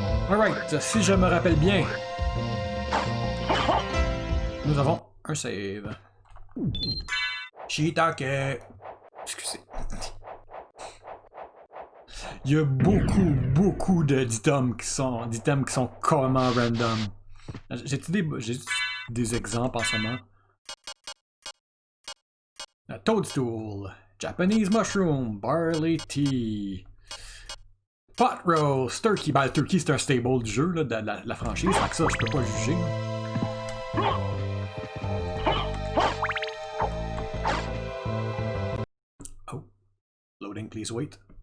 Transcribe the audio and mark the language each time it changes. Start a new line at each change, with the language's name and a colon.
French: Alright, si je me rappelle bien, nous avons un save. Shiitake! Excusez. Il y a beaucoup d'items qui sont carrément random. J'ai des exemples en ce moment.
English: A toadstool. Japanese mushroom, barley tea, pot roast, turkey.
French: Ben, le turkey c'est un stable du jeu, là, de la franchise, fait que ça, je peux pas juger.
English: Oh, loading, please wait.